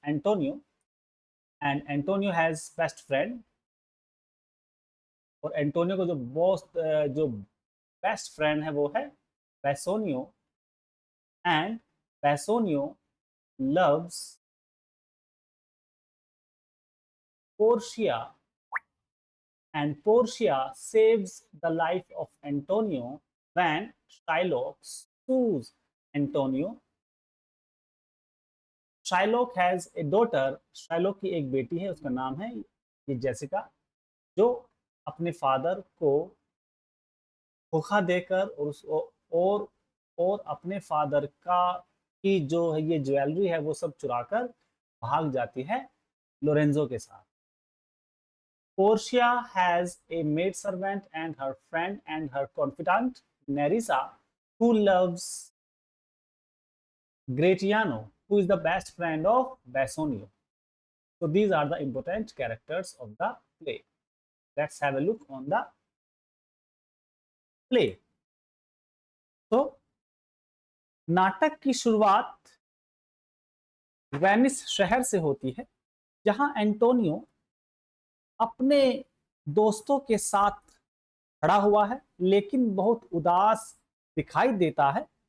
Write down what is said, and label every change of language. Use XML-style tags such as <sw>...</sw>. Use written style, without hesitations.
<en>Antonio, and Antonio has best friend,</en> <hi>और Antonio को जो बेस्ट फ्रेंड है वो है</hi> <en>Bassanio, and Bassanio loves Portia, and Portia saves the life of Antonio when Shylock sues Antonio. Shylock has a daughter,</en> <hi>Shylock की एक बेटी है, उसका नाम है ये जेसिका, जो अपने फादर को धोखा देकर और अपने फादर का कि जो है ये ज्वेलरी है वो सब चुराकर भाग जाती है लोरेंजो के साथ।</hi> <en>Portia has a maidservant and her friend and her confidant Nerissa, who loves Gratiano, who is the best friend of Bassanio. So these are the important characters of the play. Let's have a look on the play.</en> <hi>तो नाटक की शुरुआत Venice शहर से होती है, जहां Antonio अपने दोस्तों के साथ खड़ा हुआ है, लेकिन बहुत उदास दिखाई देता है।</hi>